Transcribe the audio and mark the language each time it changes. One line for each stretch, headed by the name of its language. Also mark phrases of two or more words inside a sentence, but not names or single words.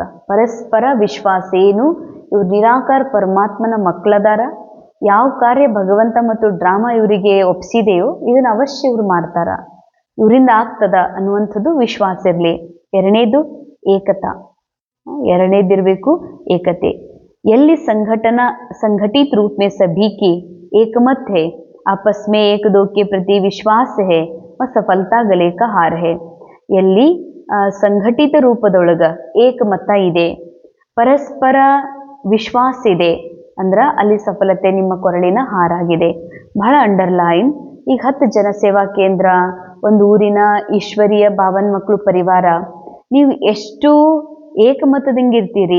Kannada: ಪರಸ್ಪರ ವಿಶ್ವಾಸ ಏನು, ಇವ್ರು ನಿರಾಕಾರ ಪರಮಾತ್ಮನ ಮಕ್ಕಳದಾರ, ಯಾವ ಕಾರ್ಯ ಭಗವಂತ ಮತ್ತು ಡ್ರಾಮಾ ಇವರಿಗೆ ಒಪ್ಸಿದೆಯೋ ಇದನ್ನ ಅವಶ್ಯ ಇವ್ರು ಮಾಡ್ತಾರ, ಇವರಿಂದ ಆಗ್ತದ ಅನ್ನುವಂಥದ್ದು ವಿಶ್ವಾಸ ಇರಲಿ. ಏಕತಾ, ಎರಡನೇದಿರ್ಬೇಕು ಏಕತೆ.
Hindi: ಎಲ್ಲಿ संगठित रूप में सभी की एकमत है, आपस में एक दो के प्रति विश्वास है, सफलता गले का हार है.
Kannada: ಎಲ್ಲಿ ಸಂಘಟಿತ ರೂಪದೊಳಗ ಏಕಮತ ಇದೆ, ಪರಸ್ಪರ ವಿಶ್ವಾಸ ಇದೆ ಅಂದ್ರ ಅಲ್ಲಿ ಸಫಲತೆ ನಿಮ್ಮ ಕೊರಳಿನ ಹಾರಾಗಿದೆ. ಬಹಳ ಅಂಡರ್ಲೈನ್. ಈಗ 10 ಜನ ಸೇವಾ ಕೇಂದ್ರ, ಒಂದು ಊರಿನ ಈಶ್ವರೀಯ ಭಾವನ್ ಮಕ್ಕಳು ಪರಿವಾರ, ನೀವು ಎಷ್ಟು ಏಕಮತದಂಗೆ ಇರ್ತೀರಿ.